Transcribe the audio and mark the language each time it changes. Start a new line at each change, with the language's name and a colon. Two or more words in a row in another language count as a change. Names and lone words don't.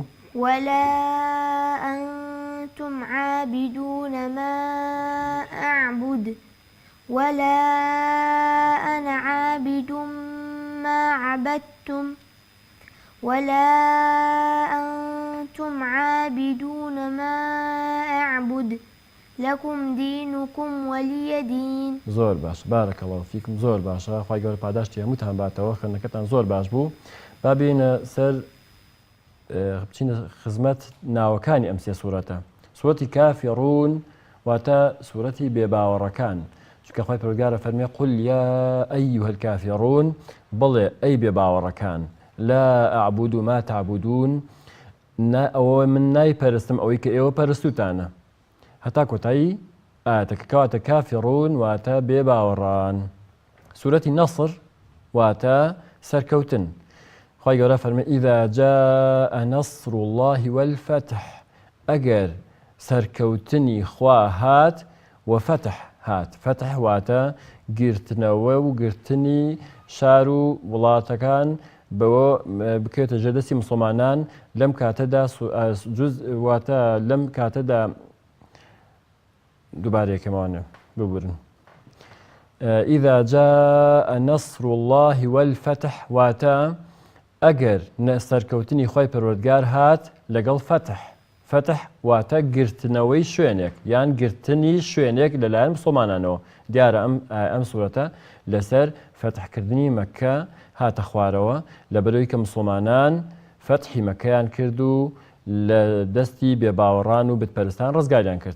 Arabic: ولا أنتم عابدون ما أعبد ولا أنا عابد ما عبدتم ولا أنتم عابدون ما أعبد لكم دينكم ولي دين.
Central Kurdish: زۆر باش،
Arabic: بارك الله فيكم.
Central Kurdish: زۆر باشە، خوای گەورە پاداشتی هەمووتان باتەوە، خوێندنەکەتان زۆر باش بوو. با بینە سەر بچینە خزمەت ناوەکانی ئەم سێ سوورەتە. سوورەتی کافیڕون واتە سوورەتی بێباوەڕەکان. چونکە خوای پەروەردگارە فەرمێ
Arabic: قل يا أيها الكافرون
Central Kurdish: بڵێ ئەی بێباوەڕەکان
Arabic: لا أعبد ما تعبدون
Central Kurdish: ئەوە من نایپەرستم ئەوەی کە ئێوە پەرستوتانە هەتا کۆتایی ئاەتەکە کەواتە کافرون واتە بێباوەڕان. سوورەتی نەسر واتە سەرکەوتن. خوای گەورە فەرمێ
Arabic: إذا جاء نصر الله والفتح
Central Kurdish: ئەگەر سەرکەوتنی خوا هات وفتح هات. فتح واتە گرتنەوە و گرتنی شار و وڵاتەکان بەوە بکرێتە ژێردەستی مسلمانان لەم کاتەدا واتە لەم کاتەدا دووبارەیەکەمانە ببورن.
Arabic: إذا جاء نصر الله والفتح
Central Kurdish: واتە ئەگەر سەرکەوتنی خوای پەروەردگار هات لەگەڵ فتح. فتح واتە گرتنەوەی شوێنێک یان گرتنی شوێنێک لەلایەن مسلمانانەوە. دیارە ئەم سوورەتە لەسەر فتحکردنی مەککە هاتە خوارەوە لەبەرەوەی کە مسلمانان فتحی مەکەیان کرد و لە دەستی بێباوەڕان و بتپەرستان ڕزگاریان کرد.